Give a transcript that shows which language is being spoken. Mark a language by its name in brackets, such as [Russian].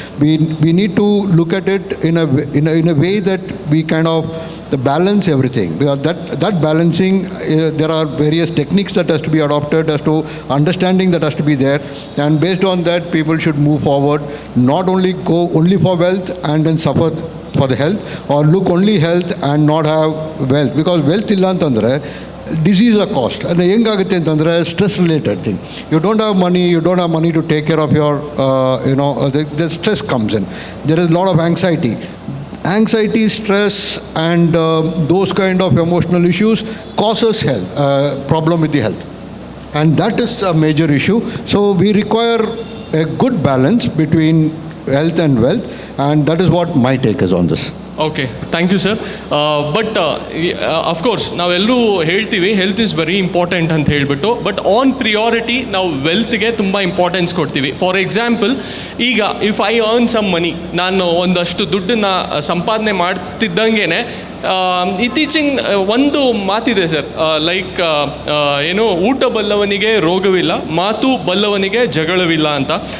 [English] We need to look at it in a way that we kind of balance everything, because that balancing, there are various techniques that has to be adopted, as to understanding that has to be there, and based on that people should move forward, not only go only for wealth and then suffer for the health, or look only health and not have wealth, because wealth [Kannada] illa antandre [English] disease a cost. And [Kannada] ಹೆಂಗಾಗುತ್ತೆ ಅಂತಂದರೆ, [English] Stress related thing. You don't have money to take care of your the stress comes in. There is a lot of anxiety, stress, and those kind of emotional issues causes health problem with the health, and that is a major issue. So we require a good balance between health and wealth, and that is what my take is on this. Okay, thank you sir. [Kannada] But of course ನಾವೆಲ್ಲರೂ ಹೇಳ್ತೀವಿ [English] health is very important [Kannada] ಅಂತ ಹೇಳಿಬಿಟ್ಟು, [English] but on priority [Kannada] ನಾವು ವೆಲ್ತ್ಗೆ ತುಂಬ importance ಕೊಡ್ತೀವಿ. For example, ಈಗ [English] if I earn some money, [Kannada] ನಾನು ಒಂದಷ್ಟು ದುಡ್ಡನ್ನು ಸಂಪಾದನೆ ಮಾಡ್ತಿದ್ದಂಗೆ ಇತ್ತೀಚಿನ ಒಂದು ಮಾತಿದೆ ಸರ್, ಲೈಕ್ ಊಟ ಬಲ್ಲವನಿಗೆ ರೋಗವಿಲ್ಲ, ಮಾತು ಬಲ್ಲವನಿಗೆ ಜಗಳವಿಲ್ಲ ಅಂತ.